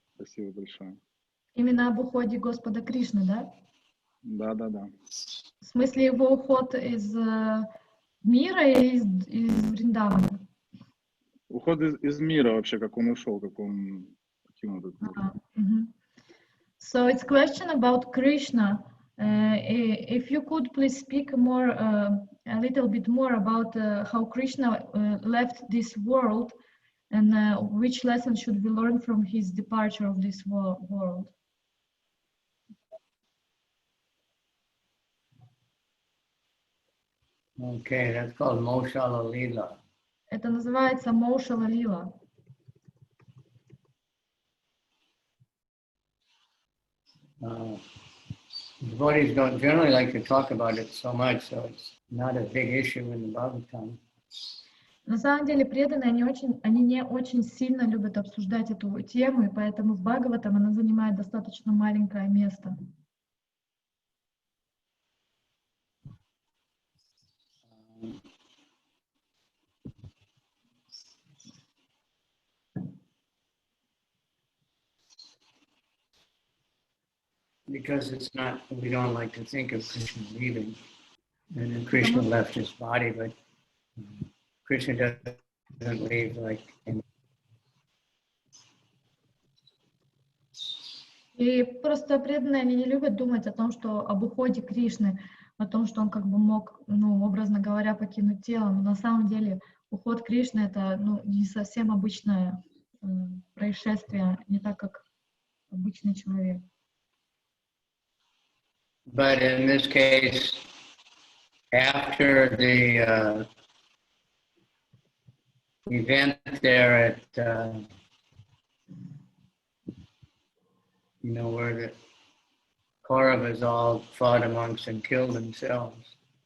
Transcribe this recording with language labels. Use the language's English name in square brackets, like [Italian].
[Russian] Спасибо большое. Именно об уходе Господа Кришны, да? Да. В смысле его уход из мира или из Вриндавана? Уход из мира вообще, как он ушел, каким он тут был. [English] So it's question about Krishna. If you could please speak more, a little bit more about how Krishna left this world and which lesson should we learn from his departure of this world? Okay, that's called Moshala Lila. [Russian] Это называется Моушала Лила. [English] Devotees don't generally like to talk about it so much, so it's not a big issue in the Bhagavatam. [Russian] На самом деле преданные, они не очень сильно любят обсуждать эту тему, и поэтому в Бхагаватам она занимает достаточно маленькое место. [English] Because it's not, we don't like to think of Krishna leaving. And then Krishna left his body, but Krishna doesn't leave like in. [Russian] И просто преданные, они не любят думать о том, что об уходе Кришны, о том, что он как бы мог, образно говоря, покинуть тело. Но на самом деле уход Кришны — это не совсем обычное происшествие, не так, как обычный человек. [English] But in this case, after the event there at, where the Kauravas all fought amongst and killed themselves.